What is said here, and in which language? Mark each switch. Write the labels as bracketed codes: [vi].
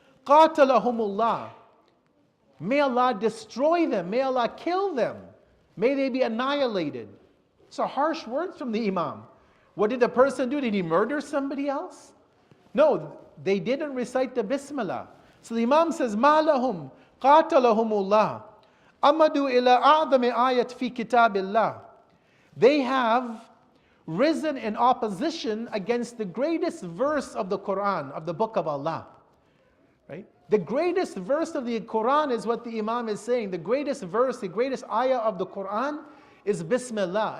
[en] "Qatalahumullah." May Allah destroy them, may Allah kill them, may they be annihilated. So harsh words from the Imam. What did the person do? Did he murder somebody else? No, they didn't recite the Bismillah. So the Imam says, [ar] مَا لَهُمْ قَاتَلَهُمُ اللَّهِ أَمَدُوا إِلَىٰ أَعْظَمِ آيَةٍ فِي كِتَابِ اللَّهِ. [en] They have risen in opposition against the greatest verse of the Quran, of the book of Allah. Right? The greatest verse of the Quran is what the Imam is saying. The greatest verse, the greatest ayah of the Quran is Bismillah.